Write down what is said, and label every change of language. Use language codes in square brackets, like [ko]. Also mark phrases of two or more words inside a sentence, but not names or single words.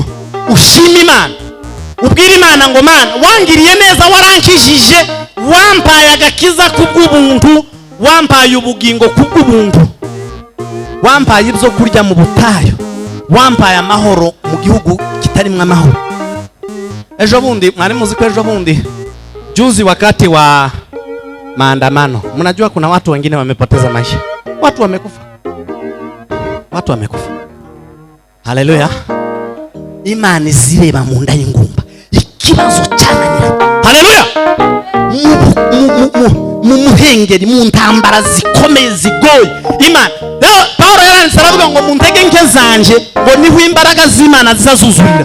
[rw] Ushima Imana, ubwira Imana ngo Mana wangiriye neza, warankijije, wampaye agakiza kubw'ubuntu, wampaye ubugingo kubw'ubuntu, wampaye ibyo kurya mu butayu, wampaye amahoro mu gihugu kitarimo amahoro. Ejo bundi mwari muzi ko ejo bundi [sw] juzi wakati wa maandamano, mnajua kuna watu wengine wamepoteza maisha, watu wamekufa, watu wamekufa. [rw] Haleluya. Imana izireba mu nda y'ingumba ikibazo cyananira. Haleluya. Mu muhengeri, mu ntambara zikomeye zigoye Imana. Rero Paulo yaranditse aravuga ngo mu ntege nke zanje ngo niho imbaraga z'Imana zizazuzurira.